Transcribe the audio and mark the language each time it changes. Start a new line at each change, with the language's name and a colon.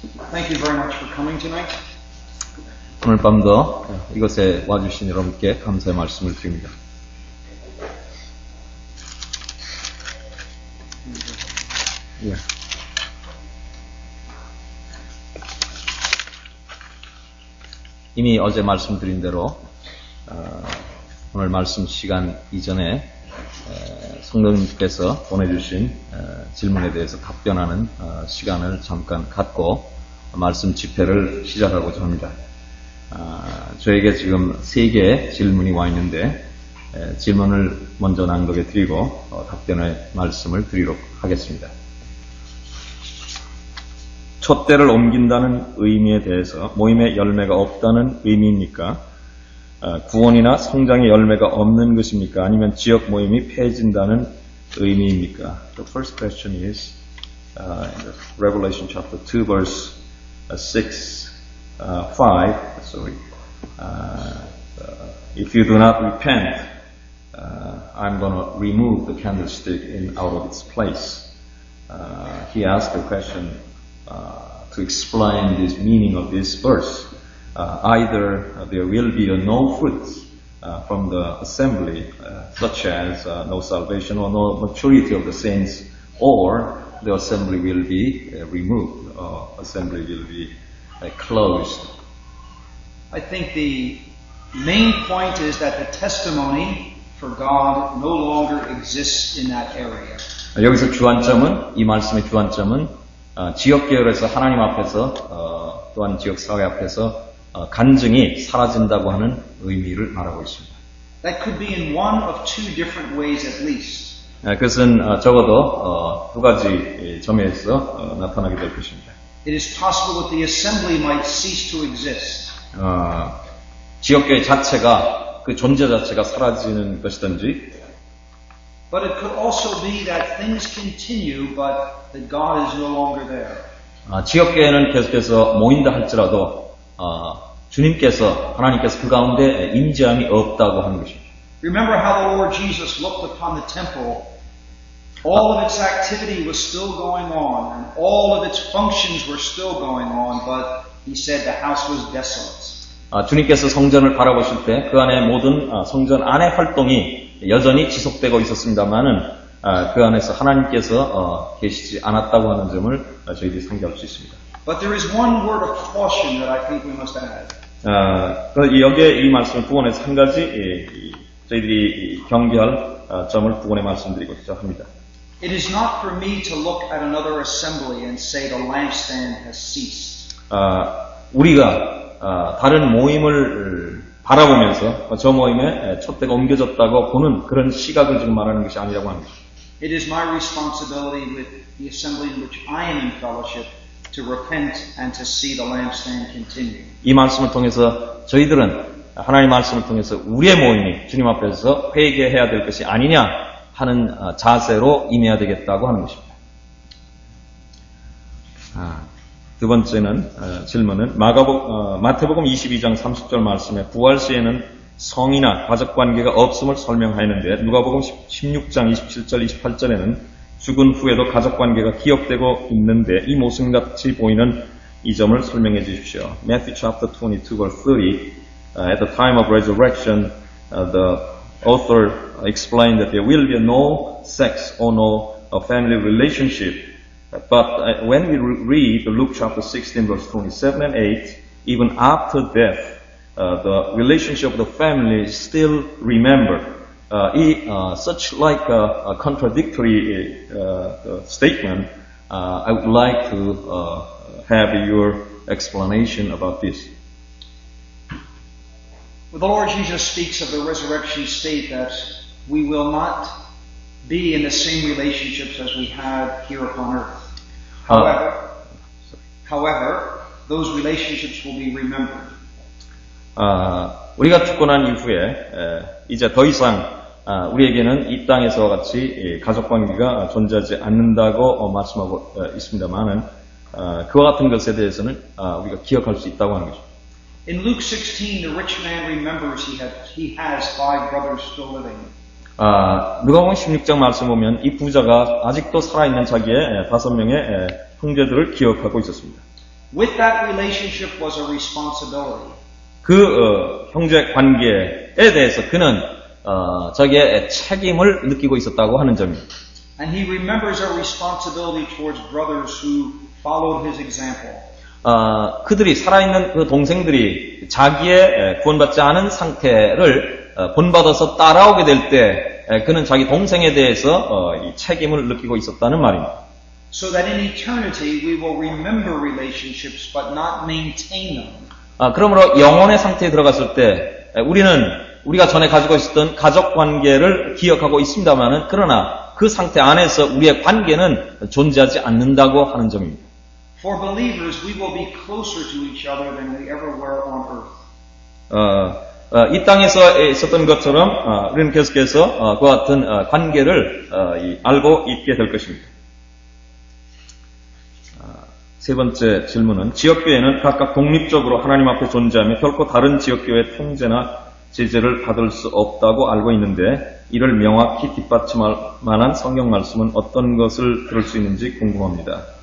English: Thank you very much for coming tonight.
Korean: 오늘 밤도 이곳에 와주신 여러분께 감사의 말씀을 드립니다. 예. 이미 어제 말씀드린 대로 오늘 말씀 시간 이전에 성도님께서 보내주신 질문에 대해서 답변하는 시간을 잠깐 갖고 말씀 집회를 시작하고자 합니다. 저에게 지금 3개의 질문이 와 있는데 질문을 먼저 낭독해 드리고 답변의 말씀을 드리도록 하겠습니다. 촛대를 옮긴다는 의미에 대해서 모임에 열매가 없다는 의미입니까? 구원이나 성장의 열매가 없는 것입니까? 아니면 지역 모임이 폐해진다는 의미입니까?
English: The first question is in Revelation chapter 2 verse 6, 5. Sorry. If you do not repent, I'm going to remove the candlestick out of its place. He asked a question to explain this meaning of this verse. Either there will be no fruits from the assembly, such as no salvation or no maturity of the saints, or the assembly will be removed, or assembly will be closed. I think the main point is that the testimony for God no longer exists in that area.
Korean: 여기서 주안점은, 이 말씀의 주안점은 지역 계열에서 하나님 앞에서 또한 지역 사회 앞에서 간증이 사라진다고 하는 의미를 말하고 있습니다.
English: That could be in one of two different ways at least.
Korean: 그것은 적어도 두 가지 점에서 나타나게 될 것입니다.
English: It is possible that the assembly might cease to exist.
Korean: 지역교회 자체가 그 존재 자체가 사라지는 것이든지.
English: But it could also be that things continue, but that God is no longer there.
Korean: 지역교회는 계속해서 모인다 할지라도 주님께서 하나님께서 그 가운데 임재함이 없다고 하는 것입니다.
English: Remember how the Lord Jesus looked upon the temple. All of its activity was still going on, and all of its functions were still going on, but He said the house was desolate.
Korean: 주님께서 성전을 바라보실 때 그 안에 모든 성전 안의 활동이 여전히 지속되고 있었습니다만은 그 안에서 하나님께서 계시지 않았다고 하는 점을 저희들이 상기할 수 있습니다.
English: But there is one word of caution that I think we must add.
Korean: 여기에 이 말씀을 부원해서 한 가지 저희들이 경계할 점을 부원해 말씀드리고자 합니다.
English: It is not for me to look at another assembly and say the lampstand has ceased.
Korean: 우리가 다른 모임을 바라보면서 저 모임에 촛대가 옮겨졌다고 보는 그런 시각을 지금 말하는 것이 아니라고 합니다.
English: It is my responsibility with the assembly in which I am in fellowship to repent and to see the lampstand continue.
Korean: 이 말씀을 통해서 저희들은 하나님의 말씀을 통해서 우리의 모임이 주님 앞에서 회개해야 될 것이 아니냐 하는 자세로 임해야 되겠다고 하는 것입니다. 두 번째는 질문은 마태복음 22장 30절 말씀에 부활 시에는 성이나 가족관계가 없음을 설명하였는데 누가복음 16장 27절 28절에는 죽은 후에도 가족관계가 기억되고 있는데 이 모순같이 보이는 이 점을 설명해 주십시오.
English: Matthew chapter 22 verse 30 at the time of resurrection the author explained that there will be no sex or no family relationship. But when we read Luke chapter 16 verse 27 and 8, even after death, the relationship of the family is still remembered. Such like a contradictory statement, I would like to have your explanation about this. Well, the Lord Jesus speaks of the resurrection state that we will not be in the same relationships as we had here upon earth. However, those relationships will be remembered.
Korean: 우리가 죽고 난 이후에 이제 더 이상 우리에게는 이 땅에서와 같이 가족관계가 존재하지 않는다고 말씀하고 있습니다만은 그와 같은 것에 대해서는 우리가 기억할 수 있다고 하는 것입니다.
English: In Luke 16, the rich man remembers he has 5 brothers still living.
Korean: 누가복음 16장 말씀 보면 이 부자가 아직도 살아있는 자기의 5명의 형제들을 기억하고 있었습니다.
English: With that relationship was a responsibility.
Korean: 그 형제 관계에 대해서 그는 저기에 책임을 느끼고 있었다고 하는 점입니다.
English: And he remembers a responsibility towards brothers who followed his example.
Korean: 그들이 살아있는 그 동생들이 자기의 구원받지 않은 상태를 본받아서 따라오게 될 때 그는 자기 동생에 대해서 이 책임을 느끼고 있었다는 말입니다.
English: So that in eternity we will remember relationships but not maintain them.
Korean: 그러므로 영혼의 상태에 들어갔을 때 우리가 전에 가지고 있었던 가족 관계를 기억하고 있습니다만은 그러나 그 상태 안에서 우리의 관계는 존재하지 않는다고 하는 점입니다.
English: For believers, we will be closer to each other than we ever were on earth.
Korean: 이 땅에서 있었던 것처럼 우리는 계속해서 그와 같은 관계를 알고 있게 될 것입니다. 세 번째 질문은 지역교회는 각각 독립적으로 하나님 앞에 존재하며 결코 다른 지역교회의 통제나 제재를 받을 수 없다고 알고 있는데 이를 명확히 뒷받침할 만한 성경 말씀은 어떤 것을 들을 수 있는지 궁금합니다.